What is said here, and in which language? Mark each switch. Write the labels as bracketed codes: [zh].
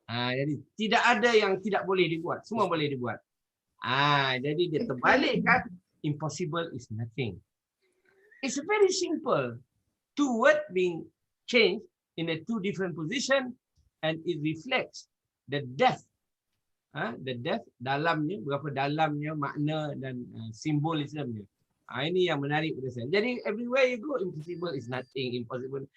[ms] Jadi tidak ada yang tidak boleh dibuat, semua boleh dibuat. Jadi dia terbalikkan, [en] impossible is nothing. It's very simple. Two words being changed in a two different position, and it reflects the depth. The depth [ms] dalamnya, berapa dalamnya makna dan simbolismenya. Ini yang menarik pada saya. Jadi [en] everywhere you go, impossible is nothing, impossible.